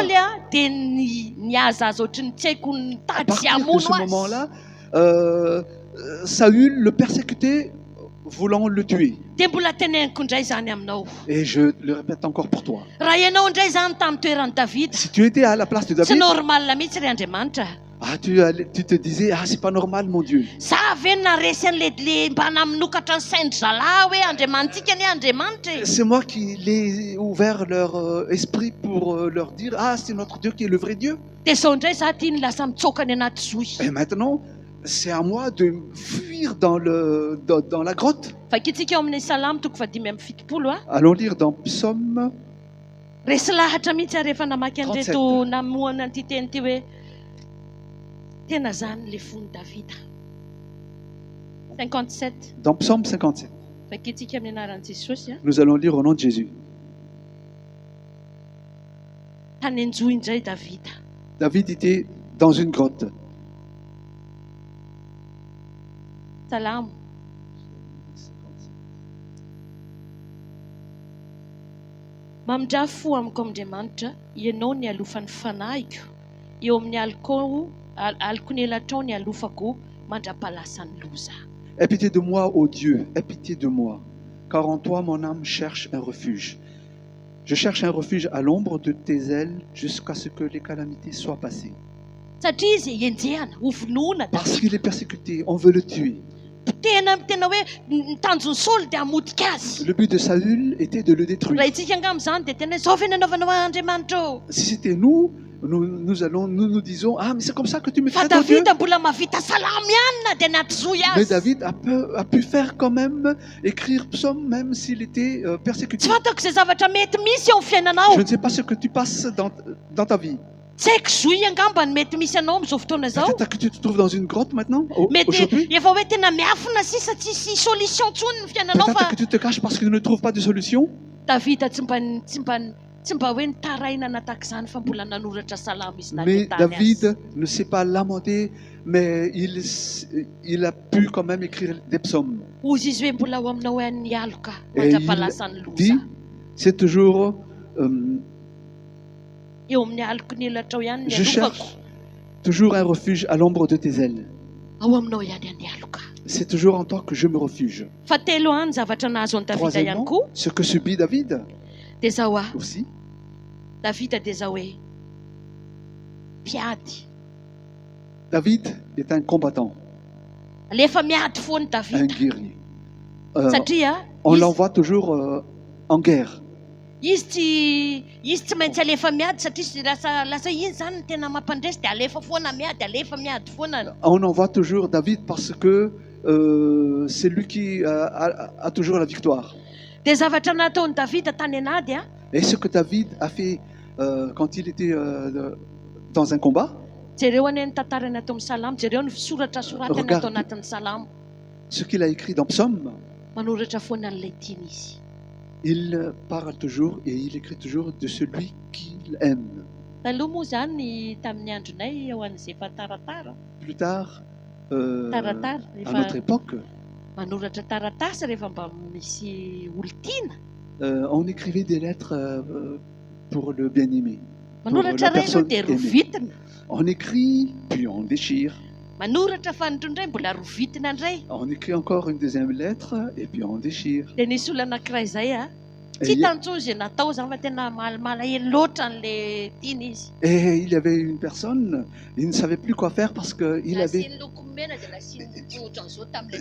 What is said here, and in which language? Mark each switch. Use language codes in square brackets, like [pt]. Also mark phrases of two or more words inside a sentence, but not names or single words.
[mg] Saoly dia niaza azy ohatrany tsy haiko [fr] À [mg] nitady [fr] partir de [mg] hamono [fr] ce [mg] azy. [fr] moment-là, Saül le persécutait, voulant le tuer. [mg] Dia mbola teneniko indray zany aminao. [fr] Et je le répète encore pour toi. [mg] Raha ianao indray zany tamin'ny toeran'i Davida, [fr] Si tu étais à la place de [mg] tsy [fr] David, [mg] normal mihitsy ry Andriamanitra. [fr] tu te disais, ah, c'est pas normal, mon Dieu. [mg] Za ve naresy an'le mba naminokatra ny saindry zalahy hoe Andriamanitsika ny Andriamanitra e. [fr] C'est moi qui l'ai ouvert leur esprit pour leur dire, ah, c'est notre Dieu qui est le vrai Dieu. [mg] Dia zao indray za tia ny lasa mitsoaka ny anaty zohy. [fr] Et maintenant, c'est à moi de fuir dans la grotte. [mg] Vakitsika eo amin'ny Salamo toko 5:70 [fr] Allons lire dans Psaume. [mg] resy lahatra mihitsy rehefa namaky an'reto namoana an'ity teny ity hoe tena zany le fony Davida. [fr] 57 Dans Psaume 57, [mg] vakitsika amin'ny anaran'i Jesosy [fr] nous allons lire au nom de Jésus. [mg] tany anjohy indray Davida. [fr] David était dans une grotte. [mg] Salamo mamindra fo amiko Andriamanitra, ianao ny alofan'ny fanahiko, eo amin'ny aliko ny elatrao ny alofako mandra-pahalasany loza. [fr] Aie pitié de moi, ô Dieu, aie pitié de moi, car en toi mon âme cherche un refuge. Je cherche un refuge à l'ombre de tes ailes jusqu'à ce que les calamités soient passées. [mg] Satria izy enjehana, hovonoana [fr] Parce [mg] Davida. [fr] qu'il est persécuté, on veut le tuer. [mg] tena hoe tanjon'ny Saoly dia hamotika azy. [fr] Le but de Saül était de le détruire. [mg] Raha itsika angamba izany dia tena hoe zao ve nanaovanao Andriamanitra eo. [fr] Si c'était nous disons, ah, mais c'est comme ça que tu me [mg] Fa [fr] traites, oh Dieu. [mg] Davida mbola mahavita salamo ihany na dia natrozoy [fr] Mais [mg] azy. [fr] David a pu faire quand même, écrire psaume, même s'il était persécuté. [mg] Tsy fantako izay zavatra mety misy eo amin'ny fiainanao. [fr] Je ne sais pas ce que tu passes dans ta vie. [mg] Tsy haiko zoy angamba ny mety misy anao amin'izao fotoana izao. [fr] Peut-être que tu te trouves dans une grotte maintenant, [mg] Mety [fr] aujourd'hui. [mg] efa hoe tena miafina sisa tsisy solution ntsony ny fiainanao [fr] Peut-être [mg] fa [fr] que tu te caches parce que tu ne trouves pas de solution. [mg] Davida tsy mba hoe nitaraina nataka izany fa mbola nanoratra salamo izy [fr] Mais [mg] nalitany azy. [fr] David ne s'est pas lamenté, mais il a pu quand même écrire des psaumes. [mg] Ozy izy hoe mbola ho aminao hoe ny aloka [fr] Et [mg] mandrapalasany [fr] dit, [mg] loza. [fr] c'est toujours, [mg] Eo amin'ny aloko ny elatra ao ihany ny [fr] je [mg] alovako. [fr] cherche toujours un refuge à l'ombre de tes ailes. [mg] Ao aminao ihany ny aloka. [fr] C'est toujours en toi que je me refuge. [mg] Fa telo any zavatra nahazo an'i Davida ihany [fr] Troisièmement, [mg] koa [fr] ce que subit David [mg] dia zao [fr] aussi. [mg] Davida dia zao hoe mpiady. [fr] David est un combattant, [mg] Alefa miady foana [fr] un [mg] Davida [fr] guerrier. [mg] satria [fr] On [mg] izy- [fr] l'envoie toujours en guerre. [mg] izy tsy maintsy alefa miady satria izy lasa iny zany ny tena mampandresy dia alefa foana miady foana. [fr] On envoie toujours David parce que c'est lui qui a toujours la victoire. [mg] Dia zavatra nataon'i Davida tany anady [fr] Et ce que David a fait quand il était dans un combat, [mg] jereo anie ny tantarany atao amin'ny salamo, jereo ny soratra soratany [fr] Regarde. [mg] atao anatin'ny salamo. [fr] ce qu'il a écrit dans Psaume, [mg] Manoratra foana n'ilay tiany izy. [fr] il parle toujours et il écrit toujours de celui qu'il aime. [mg] Taloha moa zany tamin'ny andronay eo an'izay efa taratara. [fr] Plus tard, [mg] Taratara [fr] à notre [mg] rehefa [fr] époque, [mg] manoratra taratasy rehefa mba misy olon-tiana. [fr] on écrivait des lettres pour le bien-aimé. [mg] Manoratra [fr] la [mg] ray aloha [fr] personne [mg] dia [fr] aimée. [mg] rovitina. [fr] On écrit, puis on déchire. [mg] Manoratra fa ndray mbola rovitina ndray. [fr] On écrit encore une deuxième lettre et puis on déchire. [mg] Dia nisy olona anankiray izay [fr] Et [mg] tsy [fr] il, y a- [mg] tantso izay natao zany fa tena malahelo loatra n'ilay tiany izy. [fr] et il y avait une personne, il ne savait plus quoi faire parce qu'il avait, [mg] Nasiany loko mena dia nasiany ohatran'izao tamin'ilay